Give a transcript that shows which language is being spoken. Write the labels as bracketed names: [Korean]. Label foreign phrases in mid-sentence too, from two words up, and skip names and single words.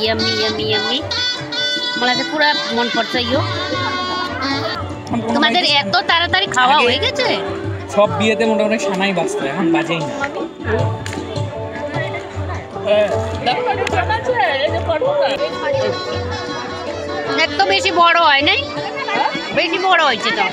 [Nepali] यम्मी यम्मी यम्मी मलाई चाहिँ पुरा मन पर्छ यो [Bangla] তোমাদের এত তাড়াতাড়ি খাওয়া হয়ে গেছে সব বিয়েতে মোটামুটি সানাই বাজতো এখন বাজেই না এত বেশি বড় হয় নাই বেশি বড় হয়েছে তো